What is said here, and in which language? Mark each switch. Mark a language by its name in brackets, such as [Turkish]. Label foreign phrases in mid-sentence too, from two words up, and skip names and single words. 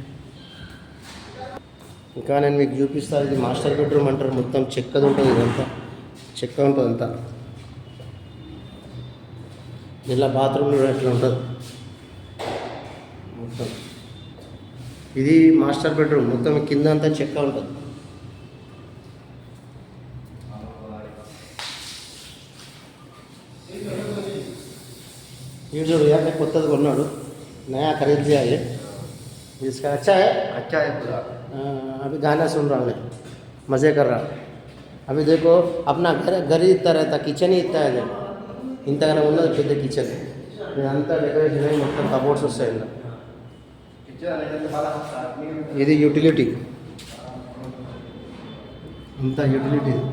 [Telugu] ఇంకా నేను మీకు చూపిస్తాను. ఇది [English] master bedroom [Telugu] అంటారు, మొత్తం చెక్కది ఉంటుంది, ఇదంతా చెక్క ఉంటుంది అంతా. ఇలా బాత్రూమ్ కూడా అట్లా ఉంటుంది మొత్తం. ఇది [English] master bedroom, [Telugu] మొత్తం కింద అంతా చెక్క ఉంటుంది. [Hindi] ये जो भैया ने [Telugu] కొత్తది కొన్నాడు, [Hindi] नया खरीद लिया ये, इसका अच्छा है पूरा। अभी गाना सुन रहा हूँ, मज़े कर रहा. अभी देखो अपना घर ही इतना रहता, किचन ही इतना है. [Telugu] ఇంతగానే ఉన్నది పెద్ద కిచెన్. ఇదంతా డెకరేషన్ అయ్యి మొత్తం కబోర్డ్స్ వస్తాయి ఇలా. ఇది యూటిలిటీ, అంతా యూటిలిటీ.